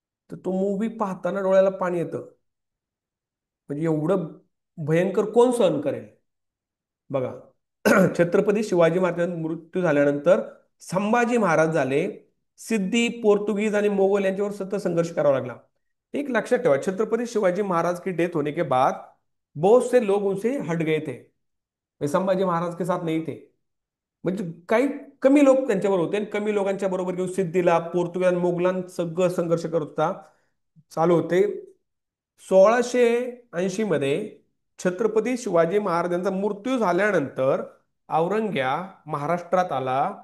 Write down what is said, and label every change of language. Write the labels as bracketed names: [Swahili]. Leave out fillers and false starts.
[Marathi] तर तो मूवी पाहताना डोळ्याला पाणी येतं. म्हणजे एवढं भयंकर कोण सहन करेल? बघा. छत्रपती शिवाजी महाराजांचा मृत्यू झाल्यानंतर संभाजी महाराज झाले. सिद्धी, पोर्तुगीज आणि मोगल यांच्यावर सतत संघर्ष करावा लागला. [Hindi] एक लक्षात ठेवा, छत्रपती शिवाजी महाराज की डेथ होने के बाद बहुत से लोग उनसे हट गए थे. वे संभाजी महाराज के साथ नहीं थे. [Marathi] म्हणजे काही कमी लोक त्यांच्याबरोबर होते आणि कमी लोकांच्या बरोबर घेऊन सिद्धीला, पोर्तुगीज, मोगलां सगळं संघर्ष करत होता, चालू होते. 1680 मध्ये छत्रपती शिवाजी महाराजांचा मृत्यू झाल्यानंतर औरंग्या महाराष्ट्रात आला.